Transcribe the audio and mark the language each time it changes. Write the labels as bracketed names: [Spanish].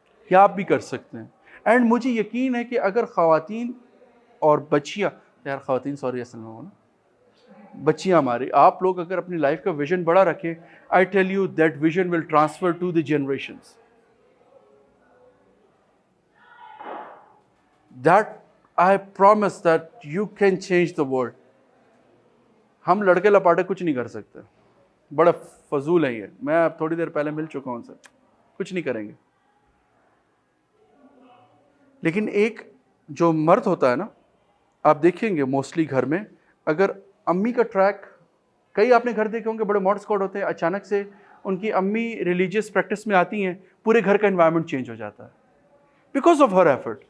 [Urdu] کیا آپ بھی کر سکتے ہیں. اینڈ مجھے یقین ہے کہ اگر خواتین اور بچیاں, یار خواتین سوری اصل میں ہونا, بچیاں ہماری, آپ لوگ اگر اپنی لائف کا ویژن بڑا رکھیں, [English] I tell you that vision will transfer to the generations. That I promise that you can change the world. [Urdu] ہم لڑکے لپاٹے کچھ نہیں کر سکتے, بڑا فضول ہے یہ. میں اب تھوڑی دیر پہلے مل چکا ہوں ان سے, کچھ نہیں کریں گے. لیکن ایک جو مرد ہوتا ہے نا, آپ دیکھیں گے موسٹلی گھر میں, اگر امی کا ٹریک, کئی آپ نے گھر دیکھے ہوں گے بڑے ماڈ اسکواڈ ہوتے ہیں, اچانک سے ان کی امی ریلیجیس پریکٹس میں آتی ہیں, پورے گھر کا انوائرمنٹ چینج ہو جاتا ہے [English] Because of her effort.